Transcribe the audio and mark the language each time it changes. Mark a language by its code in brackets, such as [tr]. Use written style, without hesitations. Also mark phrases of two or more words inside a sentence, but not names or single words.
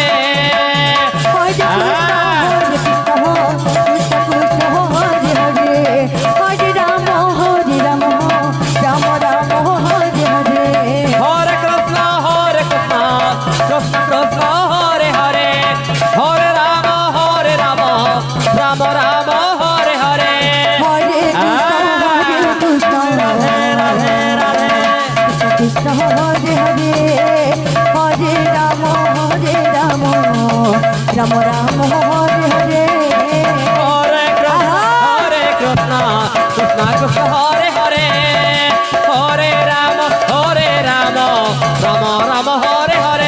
[sa] হরে কৃষ্ণ কৃষ্ণ হরে হরে হরে রাম রাম রাম হরে হরে হরে কৃষ্ণ কৃষ্ণ কৃষ্ণ হরে হরে হরে রাম রাম রাম হরে হরে হরে কৃষ্ণ রাধে রাধে রাধে কৃষ্ণ হরে হরে হরে রাম রাম রাম হরে হরে হরে কৃষ্ণ কৃষ্ণ কৃষ্ণ হরে হরে হরে রাম রাম রাম হরে হরে